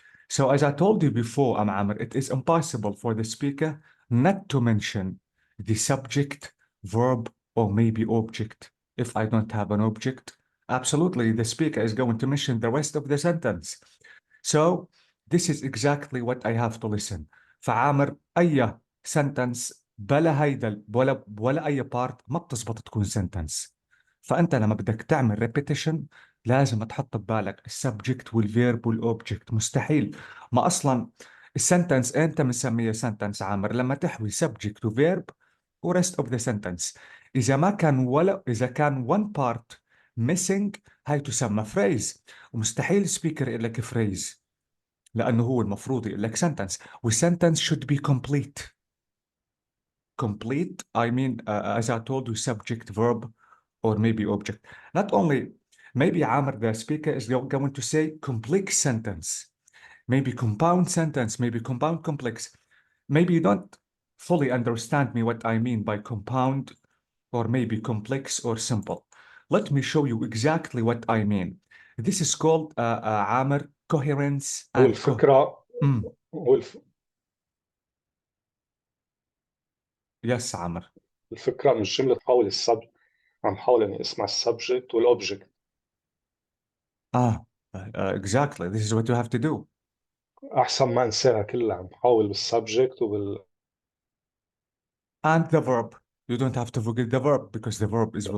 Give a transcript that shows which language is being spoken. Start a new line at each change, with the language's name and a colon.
English: So as I told you before, Amr, it is impossible for the speaker not to mention the subject, verb, or maybe object. If I don't have an object, absolutely the speaker is going to mention the rest of the sentence. So this is exactly what I have to listen.
Arabic: فعامر أي sentence بلا هيدا ولا أي part ما بتزبط تكون sentence. فأنت لما بدك تعمل repetition لازم تحط ببالك السبجكت والفيرب والاوبجكت. مستحيل، ما اصلا السنتنس انت بنسميها سنتنس عامر لما تحوي سبجكت وفيرب
English: ورست of the sentence.
Arabic: اذا كان
English: one part missing
Arabic: هاي تسمى phrase، ومستحيل سبيكر يقول لك phrase لانه هو المفروض يقول لك sentence، والسنتنس
English: should be complete. I mean as I told you, subject, verb, or maybe object. Not only, maybe Amr, the speaker, is going to say complete sentence. maybe compound sentence, maybe compound complex. Maybe you don't fully understand me what I mean by compound or maybe complex or simple. Let me show you exactly what I mean. This is called Amer coherence and
Arabic: والفكرة Mm. والف...
English: Yes, Amer.
Arabic: الفكرة مش جملة تحول عم حاول إني اسمع السبجكت والأوبجكت.
English: Exactly. This is what you have to do.
Arabic: أحسن ما أنساها كلها، عم حاول بالسبجكت
English: And the verb. You don't have to forget the verb because the verb is really